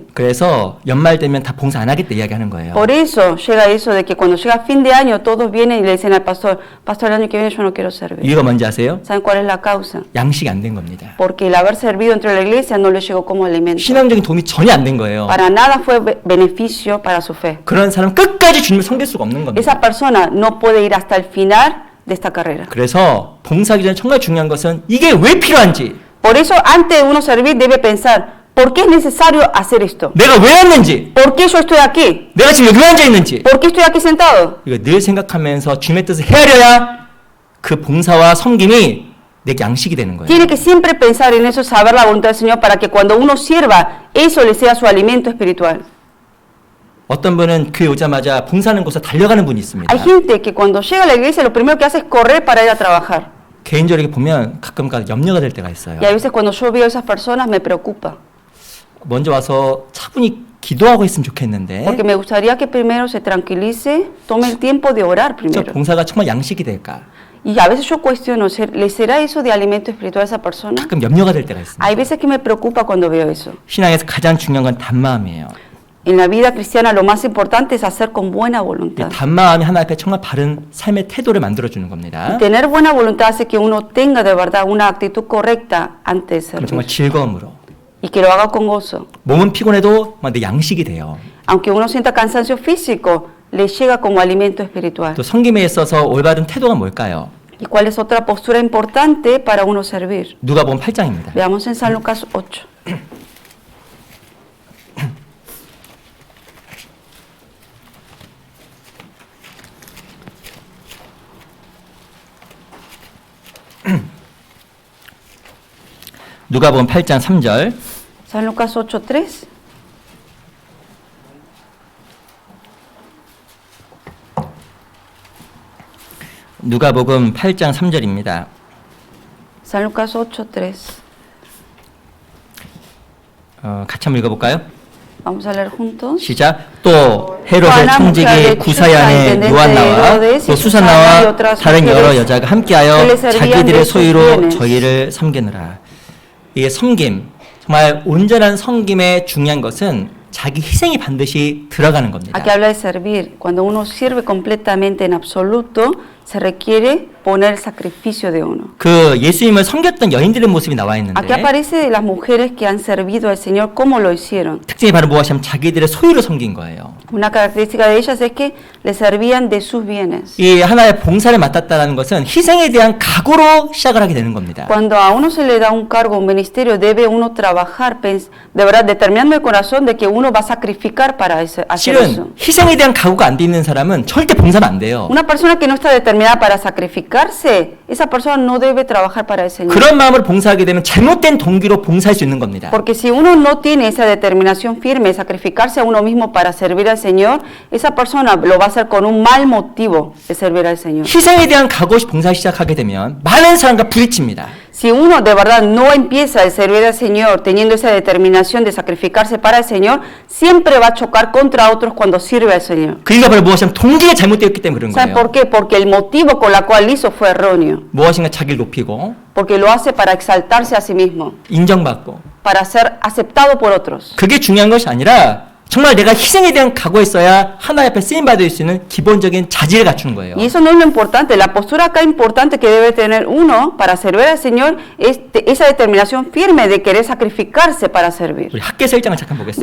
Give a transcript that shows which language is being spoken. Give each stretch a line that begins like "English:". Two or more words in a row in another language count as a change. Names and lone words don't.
Korean: 그래서 연말 되면 다 봉사 안 하겠다 이야기하는 거예요.
Spanish: Por eso llega eso de que cuando llega fin de año todos vienen y le dicen al pastor, pastor, el año que viene yo no quiero servir.
Korean: 이유가 뭔지 아세요?
Spanish: ¿Saben cuál es la causa?
Korean: 양식이 안 된 겁니다.
Spanish: Porque el haber servido entre la iglesia no le llegó como alimento.
Korean: 신앙적인 도움이 전혀 안 된 거예요.
Spanish: Para nada fue beneficio para su fe.
Korean: 그런 사람 끝까지 주님을 섬길 수가 없는 겁니다.
Spanish: Esa persona no puede ir hasta el final de esta carrera.
Korean: 그래서 봉사하기 전에 정말 중요한 것은 이게 왜 필요한지,
Spanish: Por eso, antes de uno servir, debe pensar, ¿por qué es necesario hacer esto?
Korean: 내가 왜 왔는지,
Spanish: ¿Por qué yo estoy aquí?
Korean: 내가 지금 여기 왜 앉아 있는지,
Spanish: ¿Por qué estoy aquí sentado?
Korean: 이거 늘 생각하면서 주님의 뜻을 헤아려야 그 봉사와 섬김이 내 양식이 되는 거예요.
Spanish: Tiene que siempre pensar en eso, saber la voluntad del Señor, para que cuando uno sirva, eso le sea su alimento espiritual.
Korean: 어떤 분은 교회 오자마자 봉사하는 곳에 달려가는 분이 있습니다.
Spanish: Hay gente que cuando llega a la iglesia, lo primero que hace es correr para ir a trabajar.
Korean: 개인적으로 보면 가끔 염려가 될 때가 있어요.
Spanish: Y a veces cuando yo veo a esas personas, me preocupa.
Korean: 먼저 와서 차분히 기도하고 했으면 좋겠는데
Spanish: Porque me gustaría que primero se tranquilice, tome el tiempo de orar
Korean: 저
Spanish: primero.
Korean: 봉사가 정말 양식이 될까?
Spanish: Y a veces yo cuestiono, ¿le será eso de alimento espiritual a esa persona?
Korean: 가끔 염려가 될 때가 있습니다.
Spanish: Hay veces que me preocupa cuando veo eso.
Korean: 신앙에서 가장 중요한 건 단마음이에요.
Spanish: En la vida cristiana lo más importante es hacer con buena
Korean: 이
Spanish: voluntad.
Korean: 단마음이 하나님 앞에 정말 바른 삶의 태도를 만들어주는 겁니다.
Spanish: Y tener buena voluntad hace que uno tenga de verdad una actitud correcta antes de
Korean: 그럼 정말
Spanish: servir.
Korean: 즐거움으로
Spanish: Y que lo haga con gozo.
Korean: 몸은 피곤해도 내 양식이 돼요.
Spanish: Aunque uno sienta cansancio físico, le llega como alimento espiritual.
Korean: 또 섬김에 있어서 올바른 태도가 뭘까요?
Spanish: ¿Y cuál es otra postura importante para uno servir?
Korean: 누가복음 8장입니다.
Spanish: Veamos en San Lucas 8.
Korean: 누가복음 8장 3절.
Spanish: San Lucas 8:3.
Korean: 누가복음 8장 3절입니다.
Spanish: San Lucas 8:3.
Korean: 같이 한번 읽어볼까요?
Spanish: Vamos a leer juntos.
Korean: 시작. 또 헤롯의 하나 청지기 목사의 구사야의 추사 요한 나와 헤로데스 또
Spanish: y
Korean: 수산
Spanish: Susana y
Korean: 나와
Spanish: otras
Korean: 다른 여러
Spanish: mujeres
Korean: 여자가 함께하여
Spanish: que le servían
Korean: 자기들의
Spanish: de sus
Korean: 소유로
Spanish: bienes.
Korean: 저희를 섬기느라. 이게 섬김, 정말 온전한 섬김의 중요한 것은 자기 희생이 반드시 들어가는 겁니다.
Spanish: Aquí habla de servir. Cuando uno sirve completamente en absoluto, se requiere poner el sacrificio de uno.
Korean: 그 예수님을 섬겼던 여인들의 모습이 나와
Spanish: Aquí
Korean: 있는데
Spanish: aparece las mujeres que han servido al Señor, cómo lo hicieron.
Korean: 특징이 바로 무엇이냐면 자기들의 소유를 섬긴 거예요.
Spanish: Una característica de ellas es que le servían de sus bienes.
Korean: 이 하나의 봉사를 맡았다는 것은 희생에 대한 각오로 시작을 하게 되는 겁니다.
Spanish: Cuando a uno se le da un cargo, un ministerio, debe uno trabajar, de verdad, determinando el corazón de que uno va a sacrificar para hacer eso.
Korean: 실은 희생에 대한 각오가 안 돼 있는 사람은 절대 봉사는 안 돼요.
Spanish: Una persona que no está determinada para sacrificarse, esa persona no debe trabajar para el Señor.
Korean: 그런 마음으로 봉사하게 되면 잘못된 동기로 봉사할 수 있는 겁니다.
Spanish: Porque si uno no tiene esa determinación firme de sacrificarse a uno mismo para servir al Señor, esa persona lo va a hacer con un mal motivo de servir al Señor.
Korean: 희생에 대한 각오 없이 봉사 시작하게 되면 많은 사람과 부딪힙니다.
Spanish: Si uno de verdad no empieza a servir al Señor teniendo esa determinación de sacrificarse para el Señor, siempre va a chocar contra otros cuando sirve al Señor.
Korean: 그 이유가 바로 무엇이냐면 동기가 잘못되었기 때문에 그런
Spanish: ¿Saben
Korean: 거예요.
Spanish: por qué? Porque el motivo con la cual lo hizo fue erróneo.
Korean: 무엇인가 자기를 높이고
Spanish: Porque lo hace para exaltarse a sí mismo,
Korean: 인정받고
Spanish: para ser aceptado por otros.
Korean: 그게 중요한 것이 아니라 정말 내가 희생에 대한 각오가 있어야 하나님 앞에 쓰임 받을 수 있는 기본적인 자질을 갖추는 거예요.
Spanish: Y eso no es lo importante. La postura acá importante que debe tener uno para servir al Señor es esa determinación firme de querer sacrificarse para servir.
Korean: 우리 학개서 1장을 잠깐 보겠습니다.